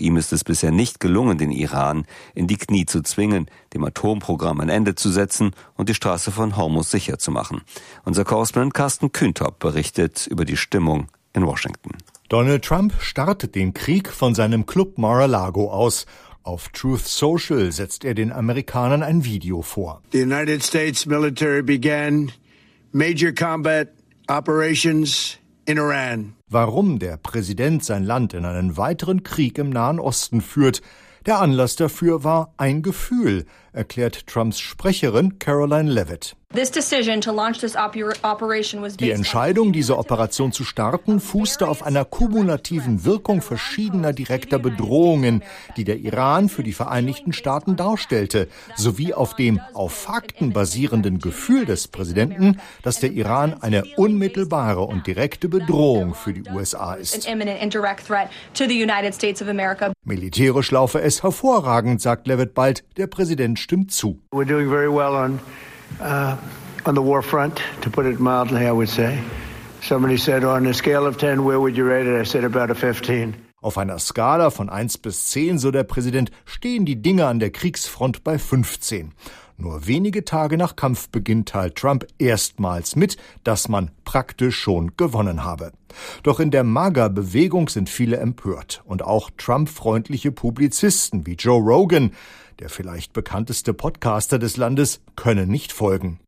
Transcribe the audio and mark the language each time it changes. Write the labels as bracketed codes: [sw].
[de] Ihm ist es bisher nicht gelungen, den Iran in die Knie zu zwingen, dem Atomprogramm ein Ende zu setzen und die Straße von Hormuz sicher zu machen. Unser Korrespondent Carsten Kühntop berichtet über die Stimmung in Washington. Donald Trump startet den Krieg von seinem Club Mar-a-Lago aus. Auf Truth Social setzt er den Amerikanern ein Video vor. [en] The United States military began major combat operations in Iran. [de] Warum der Präsident sein Land in einen weiteren Krieg im Nahen Osten führt. Der Anlass dafür war ein Gefühl, erklärt Trumps Sprecherin Caroline Leavitt. [en] This decision to launch this operation was based [de] Die Entscheidung, diese Operation zu starten, fußte auf einer kumulativen Wirkung verschiedener direkter Bedrohungen, die der Iran für die Vereinigten Staaten darstellte, sowie auf dem auf Fakten basierenden Gefühl des Präsidenten, dass der Iran eine unmittelbare und direkte Bedrohung für die USA ist. Militärisch laufe es hervorragend, sagt Leavitt bald, der Präsident stimmt zu. [en] We're doing very well on the war front, to put it mildly, I would say. Somebody said, on a scale of 10, where would you rate it? I said about a 15. [de] Auf einer Skala von 1 bis 10, so der Präsident, stehen die Dinge an der Kriegsfront bei 15. Nur wenige Tage nach Kampfbeginn teilt Trump erstmals mit, dass man praktisch schon gewonnen habe. Doch in der MAGA-Bewegung sind viele empört. Und auch Trump-freundliche Publizisten wie Joe Rogan, der vielleicht bekannteste Podcaster des Landes, können nicht folgen.